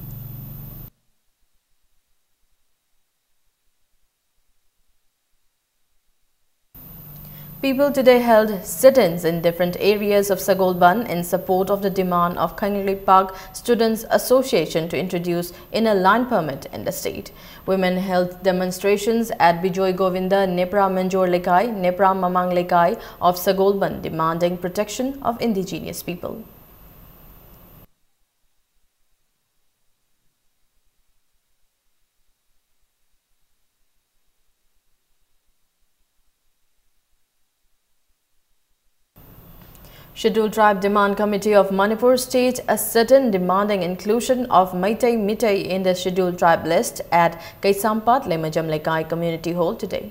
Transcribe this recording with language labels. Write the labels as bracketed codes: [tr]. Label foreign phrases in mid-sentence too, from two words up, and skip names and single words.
[en] People today held sit-ins in different areas of Sagolban in support of the demand of Kangli Park Students Association to introduce inner line permit in the state. Women held demonstrations at Bijoy Govinda Nepra Manjor Lekai, Nepra Mamang Lekai of Sagolban, demanding protection of indigenous people. Scheduled Tribe Demand Committee of Manipur staged a sit-in demanding inclusion of Meitei Mitai in the Scheduled Tribe list at Kaisampat Lemajam Lekai Community Hall today.